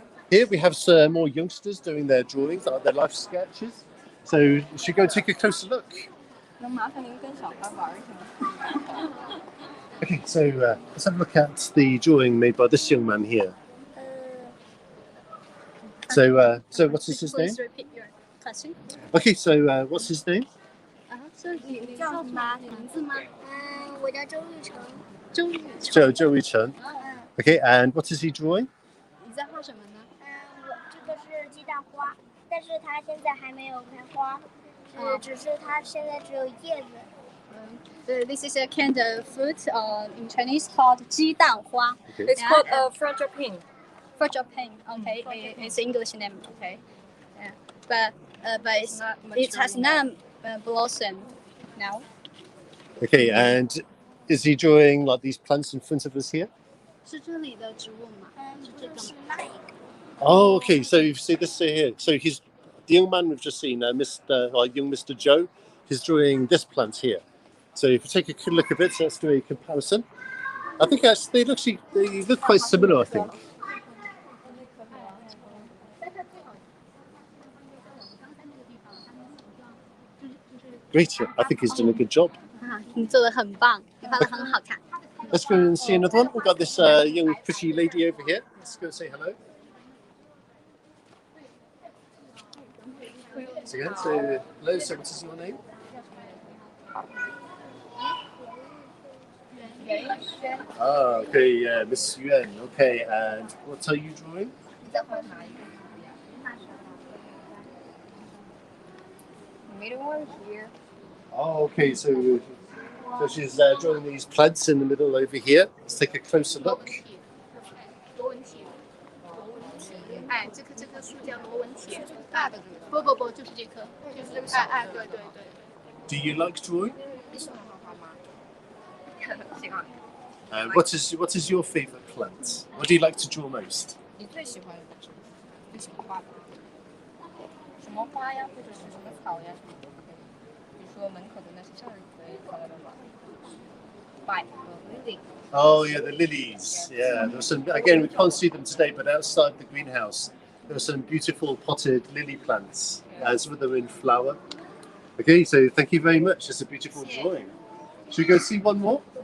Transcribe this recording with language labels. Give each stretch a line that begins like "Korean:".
English: Here we have some more youngsters doing their drawings, their life sketches. So you should go and take a closer look.
Chinese: 能麻烦您跟小孩玩一下？
English: Okay, so let's have a look at the drawing made by this young man here. So what's his name? Please repeat your question. Okay, so what's his name?
Chinese: 所以你叫什么名字吗？我叫周玉成。周玉成。
English: Okay, and what is he drawing?
Chinese: 你在画什么呢？我这个是鸡蛋花，但是它现在还没有开花，只是它现在只有叶子。
English: This is a kind of fruit in Chinese called 鸡蛋花。 Okay. It's called French pin. French pin, okay, it's English name, okay. Yeah. But it has not blossomed now. Okay, and is he drawing like these plants in front of us here?
Chinese: 是这里的植物吗？是这个吗？
English: Oh, okay. So you see this here. So he's the young man we've just seen, young Mr. Joe. He's drawing this plant here. So if you take a good look at it, so let's do a comparison. I think actually they look quite similar. I think. Great. I think he's done a good job.
Chinese: 你做得很棒，你画得很好看。
English: Let's go and see another one. We've got this young pretty lady over here. Let's go and say hello. So again, hello. So what is your name? Okay, yeah, Miss Yuan. Okay, and what are you drawing? Middle one here. Oh, okay, so she's drawing these plants in the middle over here. Let's take a closer look.
Chinese: 螺纹体，哎，这棵树叫螺纹体。大的这个。不，就是这棵，就是这个小。哎，对。
English: Do you like drawing?
Chinese: 你喜欢画画吗？喜欢。
English: What is your favorite plant? What do you like to draw most?
Chinese: 你最喜欢的植物？最喜欢画的？什么花呀，或者是什么草呀什么的？比如说门口的那些向日葵，看到了吗？百合 lily。
English: Oh yeah, the lilies. Yeah, there was some. Again, we can't see them today, but outside the greenhouse, there were some beautiful potted lily plants, and some of them in flower. Okay, so thank you very much. It's a beautiful drawing. Should we go see one more?